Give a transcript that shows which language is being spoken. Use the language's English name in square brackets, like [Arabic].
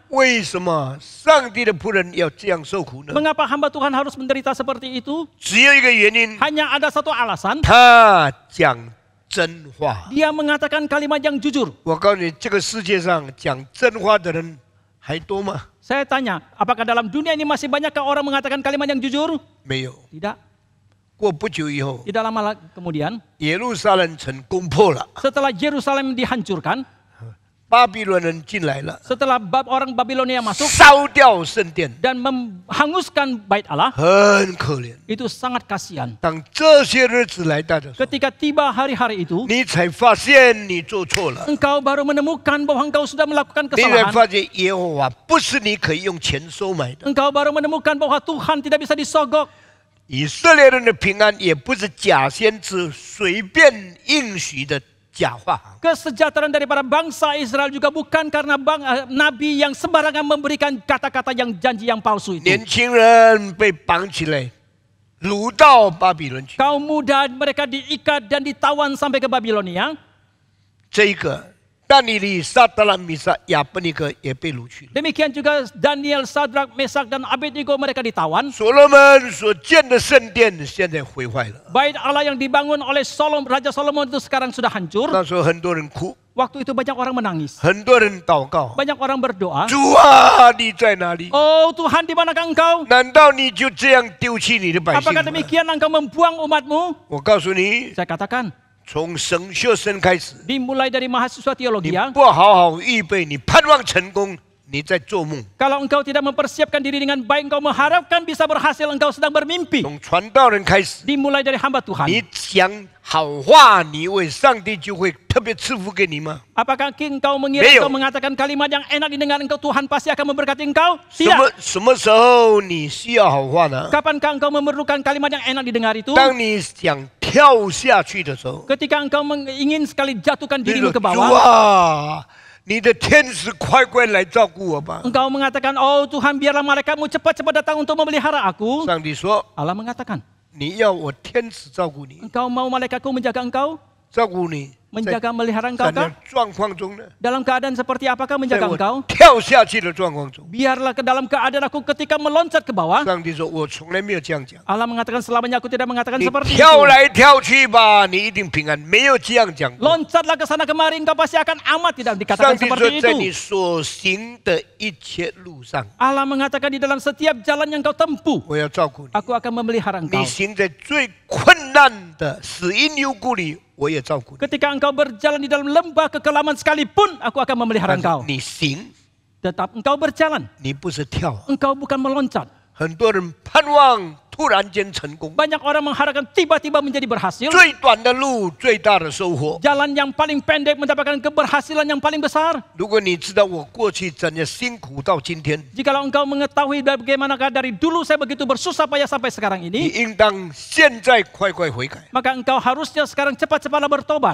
[Chinese] 为什么上帝的仆人要这样受苦呢？ [Indonesian] Mengapa hamba Tuhan harus menderita seperti itu? [Chinese] 只有一个原因， [Indonesian] Hanya ada satu alasan. [Chinese] 他讲真话。 [Indonesian] Dia mengatakan kalimat yang jujur. [Chinese] 我告诉你，这个世界上讲真话的人还多吗？ [Indonesian] Saya tanya, apakah dalam dunia ini masih banyakkah orang mengatakan kalimat yang jujur? [Chinese] 没有。 [Indonesian] Tidak. [Chinese] 过不久以后， [Indonesian] Tidak lama kemudian, [Chinese] 耶路撒冷城攻破了， [Indonesian] setelah Yerusalem dihancurkan, [Chinese] 巴比伦人进来了， [Indonesian] setelah orang Babilonia masuk [Chinese] 烧掉圣殿， [Indonesian] dan menghanguskan bait Allah, [Chinese] 很可怜。 [Indonesian] itu sangat kasihan. [Chinese] 当这些日子来到的时候， [Indonesian] Ketika tiba hari-hari itu, [Chinese] 你才发现你做错了， [Indonesian] engkau baru menemukan bahwa engkau sudah melakukan [Chinese] 你才 [Indonesian] kesalahan. [Chinese] 发现耶和华不是你可以用钱收买的。 [Indonesian] Engkau baru menemukan bahwa Tuhan tidak bisa disogok. [Chinese] 以色列人的平安也不是假先知随便应许的假话。 [Indonesian] Kesejahteraan daripada bangsa Israel juga bukan karena nabi yang sembarangan memberikan kata-kata yang janji yang palsu itu. [Chinese] 年轻人被绑起来，掳到巴比伦去。 [Indonesian] Kaum muda mereka diikat dan ditawan sampai ke Babilonia. [Chinese] 这一个但以理、撒德兰、米撒、亚伯尼哥也被掳去了。 [Indonesian] Demikian juga Daniel, Sadrak, Mesak dan Abednego mereka ditawan. [Chinese] 所罗门所建的圣殿现在毁坏了。 [Indonesian] Bait Allah yang dibangun oleh Raja Solomon itu sekarang sudah hancur. [Chinese] 那时候很多人哭， [Indonesian] Waktu itu banyak orang menangis. [Chinese] 很多人祷告。 [Indonesian] Banyak orang berdoa. [Chinese] 主啊，你在哪里？ [Indonesian] Oh Tuhan, di manakah engkau? [Chinese] 难道你就这样丢弃你的百姓 [Indonesian] Apakah [Chinese] 吗？ [Indonesian] demikian engkau membuang umatmu? [Chinese] 我告诉你， [Indonesian] Saya katakan, [Chinese] 从神学生开始， [Indonesian] dimulai dari mahasiswa [Chinese] 你 [Indonesian] teologi ya. [Chinese] 不好好预备，你盼望成功，你在做梦。 [Indonesian] Kalau engkau tidak mempersiapkan diri dengan baik, engkau mengharapkan bisa berhasil, engkau sedang bermimpi. [Chinese] 从传道人开始， [Indonesian] Dimulai dari hamba Tuhan. [Chinese] 你讲好话，你以为上帝就会特别赐福给你吗？ [Indonesian] Apakah engkau mengira Leo. engkau mengatakan kalimat yang enak didengar engkau, Tuhan pasti akan memberkati engkau? [Chinese] 什么时候你需要好话呢？ [Indonesian] Kapankah engkau memerlukan kalimat yang enak didengar itu? [Chinese] 当你想跳下去的时候， [Indonesian] Ketika engkau ingin sekali jatuhkan dirimu [Chinese] 说 [Indonesian] ke [Chinese] 主 [Indonesian] bawah, [Chinese] 啊，你的天使快快来照顾我吧。 [Indonesian] engkau mengatakan, oh Tuhan biarlah malaikatmu cepat-cepat datang untuk memelihara aku. [Chinese] 上帝说， [Indonesian] Allah mengatakan, [Chinese] 你要我天使照顾你， [Indonesian] engkau mau malaikatku menjaga engkau? [Chinese] 照顾你，在 [Indonesian] Menjaga melihara engkau [Chinese] 在那 [Indonesian] kah? [Chinese] 状况中呢， [Indonesian] Dalam keadaan seperti apakah [Chinese] 在 [Indonesian] menjaga [Chinese] 我 [Indonesian] engkau? [Chinese] 跳下去的状况中， [Indonesian] Biarlah ke dalam keadaan aku ketika meloncat ke bawah. [Chinese] 上帝说，我从来没有这样讲。 [Indonesian] Allah mengatakan selamanya aku tidak mengatakan [Chinese] 你 [Indonesian] seperti [Chinese] 跳 [Indonesian] itu. [Chinese] 来跳去吧，你一定平安，没有这样讲过。 [Indonesian] Loncatlah ke sana kemari, engkau pasti akan amat, tidak [Chinese] 上 [Indonesian] dikatakan [Chinese] 帝 [Indonesian] seperti [Chinese] 说，在你 [Indonesian] itu. [Chinese] 所行的一切路上， [Indonesian] Allah mengatakan di dalam setiap jalan yang kau tempuh, [Chinese] 我要照顾你。 [Indonesian] aku akan memelihara [Chinese] 你 [Indonesian] engkau. [Chinese] 行在最困难的死因幽谷里，我也照顾你。 [Indonesian] Ketika engkau berjalan di dalam lembah kekelaman sekalipun, aku akan memelihara [Chinese] 但是 [Indonesian] engkau. [Chinese] 你行， [Indonesian] Tetap engkau berjalan, [Chinese] 你不是跳。 [Indonesian] engkau bukan meloncat. [Chinese] 很多人盼望突然间成功， [Indonesian] Banyak orang mengharapkan tiba-tiba menjadi berhasil. [Chinese] 最短的路，最大的收获。 [Indonesian] Jalan yang paling pendek mendapatkan keberhasilan yang paling besar. [Chinese] 如果你知道我过去怎样辛苦到今天， [Indonesian] Jikalau engkau mengetahui bagaimanakah dari dulu saya begitu bersusah payah sampai sekarang [Chinese] 你 [Indonesian] ini, [Chinese] 应当现在快快悔改， [Indonesian] maka engkau harusnya sekarang cepat-cepatlah bertobat.